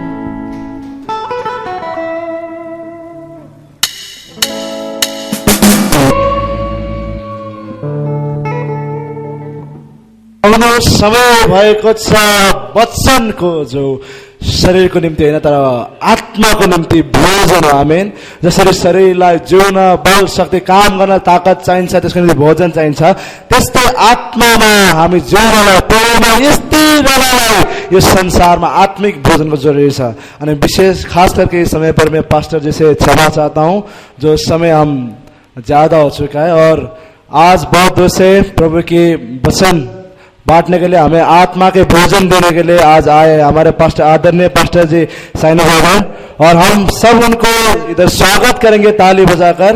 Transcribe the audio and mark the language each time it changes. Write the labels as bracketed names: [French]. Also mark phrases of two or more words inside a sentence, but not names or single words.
[Nepali] समय भएको छ वचनको जो शरीरको निम्ति होइन तर आत्माको निम्ति भोजन हो। आमेन। जसरी शरीरलाई जिउन बल शक्ति काम गर्न ताकत चाहिन्छ, त्यसको निम्ति भोजन चाहिन्छ, त्यस्तै आत्मामा हामी जिउनलाई प्रभुमा यस्तै बेलालाई यो संसारमा आत्मिक भोजनको जरूरी छ। अनि विशेष [Hindi] खास करके इस समय पर मैं पास्टर जी से क्षमा चाहता हूँ, जो समय हम ज्यादा हो चुका है और आज बहुत दूर से प्रभु की वचन बांटने के लिए, हमें आत्मा के भोजन देने के लिए आज आए हमारे पास्टर, आदरणीय पास्टर जी साइनो बाबा, और हम सब उनको इधर स्वागत करेंगे ताली बजाकर।